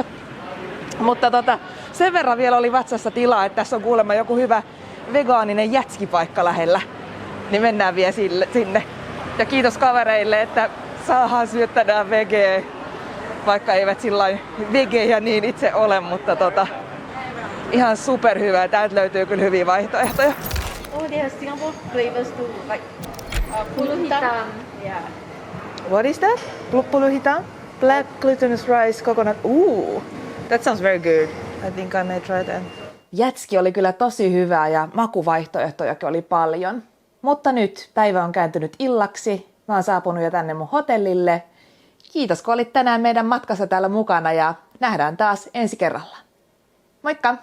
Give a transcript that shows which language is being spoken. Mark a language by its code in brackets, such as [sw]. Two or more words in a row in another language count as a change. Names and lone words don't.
[fi] Mutta sen verran vielä oli vatsassa tilaa, että tässä on kuulemma joku hyvä vegaaninen jätskipaikka lähellä. Niin mennään vielä sinne. Ja kiitos kavereille, että saadaan syöttää vegeä. Vaikka eivät sillain vegejä niin itse ole, mutta ihan superhyvää. Täältä löytyy kyllä hyviä vaihtoehtoja. [en] Oh, they have Singapore flavors too, like [ms] pulut hitam. [en] Yeah. What is that? [ms] Pulut hitam? [en] Black glutinous rice coconut. Ooh, that sounds very good. I think I may try that. [fi] Jätski oli kyllä tosi hyvää ja makuvaihtoehtojakin oli paljon. Mutta nyt päivä on kääntynyt illaksi. Mä oon saapunut jo tänne mun hotellille. Kiitos kun olit tänään meidän matkassa täällä mukana ja nähdään taas ensi kerralla. Moikka!